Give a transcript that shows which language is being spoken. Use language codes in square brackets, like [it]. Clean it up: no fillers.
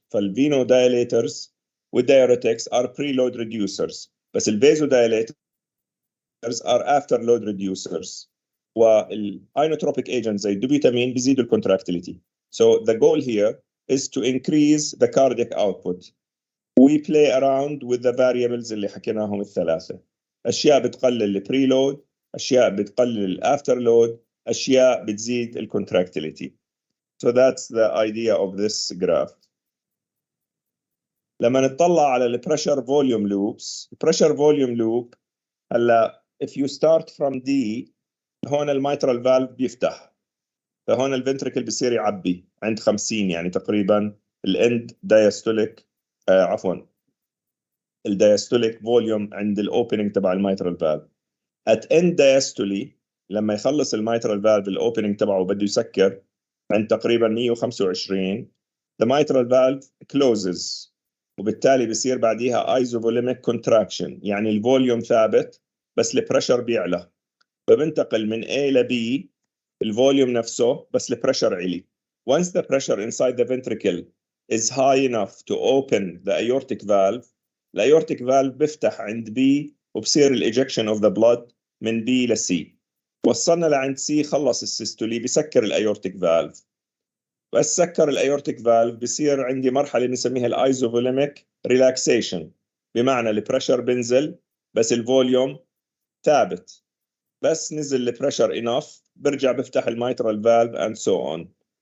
[en] فالvenodilators والdiuretics are preload reducers، [ar] بس [en] vasodilators are afterload reducers. [ar] والinotropic agents زي الدوبيتامين بيزيدوا الcontractility. [en] So the goal here is to increase the cardiac output. We play around with the variables [ar] اللي حكيناهم الثلاثة. أشياء بتقلل البريلود، أشياء بتقلل الأفترلود، أشياء بتزيد الcontractility. [en] So that's the idea of this graph. [ar] لما نطلع على pressure volume loops، pressure volume loop هلا [en] if you start from D، [ar] هون الميترال فالف بيفتح، فهون الفنتريكل بيصير يعبي عند 50 يعني تقريبا الاند دايستوليك الدايستوليك فوليوم عند الاوبننج تبع الميترال فالف. [en] at end diastole [ar] لما يخلص الميترال فالف الاوبننج تبعه وبده يسكر عند تقريبا 125 [en] the mitral valve closes، [ar] وبالتالي بيصير بعديها isovolemic contraction، يعني الفوليوم ثابت بس البريشر بيعلى، فبنتقل من A ل B الفوليوم نفسه بس البريشر عالي. [en] Once the pressure inside the ventricle is high enough to open the aortic valve، الايورتيك valve [ar] بيفتح عند B وبصير الايجكشن [en] of the blood [ar] من B ل C. وصلنا لعند C خلص السيستولي بيسكر الايورتيك valve، بس سكر الايورتيك valve بصير عندي مرحله نسميها الايزوفوليميك ريلاكسيشن، بمعنى البريشر بنزل بس الفوليوم ثابت، بس نزل البريشر انف برجع بفتح الميترال فالف [en] اند سو اون.